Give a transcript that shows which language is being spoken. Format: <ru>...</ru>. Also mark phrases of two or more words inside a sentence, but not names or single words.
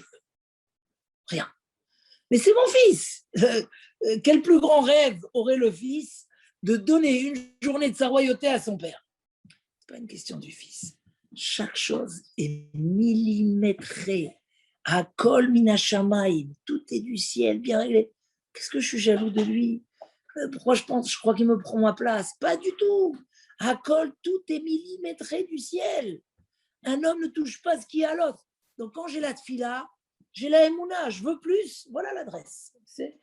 <fr>Rien. Mais c'est mon fils. Quel plus grand rêve aurait le fils de donner une journée de sa royauté à son père? Ce n'est pas une question du fils. Chaque chose est millimétrée.</fr> <he>הכל מן השמים,</he> <fr>tout est du ciel, bien réglé. Qu'est-ce que je suis jaloux de lui? Pourquoi je crois qu'il me prend ma place? Pas du tout.</fr> <he>הכל,</he> <fr>tout est millimétré du ciel. Un homme ne touche pas ce qu'il y a à l'autre. Donc quand j'ai la tfila, j'ai la émouna, je veux plus, voilà l'adresse.</fr>